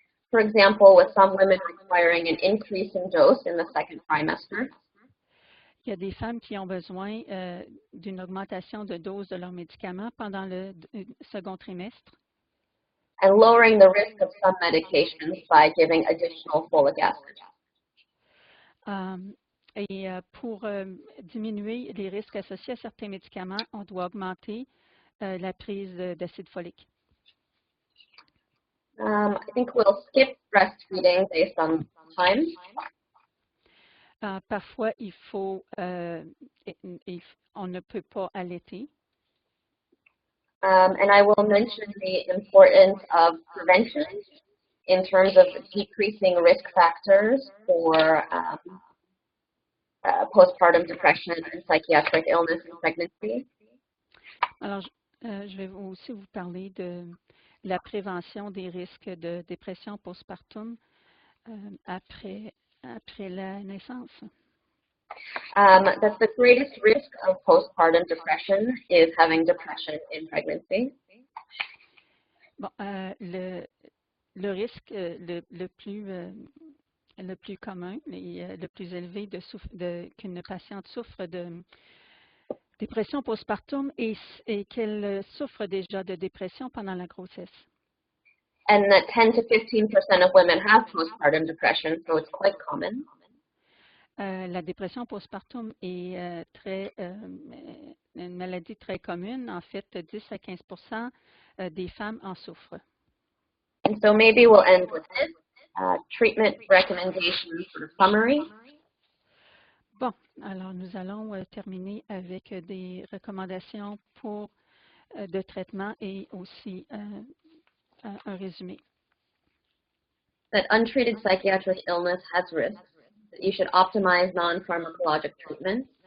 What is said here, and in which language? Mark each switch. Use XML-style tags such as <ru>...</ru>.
<en>For example, with some women requiring an increase in dose in the second trimester.</en> <fr>Il y a des femmes qui ont besoin d'une augmentation de dose de leurs médicaments pendant le second trimestre.</fr> <en>And lowering the risk of some medications by giving additional folic acid.</en> <fr>Et pour diminuer les risques associés à certains médicaments, on doit augmenter la prise d'acide folique.</fr> <en>I think we'll skip breastfeeding based on time.</en> <fr>Parfois, on ne peut pas allaiter.</fr> <en>And I will mention the importance of prevention in terms of decreasing risk factors for postpartum depression and psychiatric illness in pregnancy.</en> <fr>Alors, je vais aussi vous parler de la prévention des risques de dépression postpartum après la naissance.</fr> <en>That the greatest risk of postpartum depression is having depression in pregnancy.</en> <fr>Bon, le risque le plus commun et le plus élevé qu'une patiente souffre de dépression postpartum et qu'elle souffre déjà de dépression pendant la grossesse.</fr> <en>And that 10 to 15% of women have postpartum depression, so it's quite common.</en> <fr>La dépression postpartum est une maladie très commune. En fait, 10 à 15% des femmes en souffrent.</fr> <en>And so maybe we'll end with this. Treatment recommendations for a summary.</en> <fr>Bon, alors nous allons terminer avec des recommandations de traitement et aussi un résumé.</fr> <en>That untreated psychiatric illness has risks. That you should optimize non-pharmacologic treatment.</en>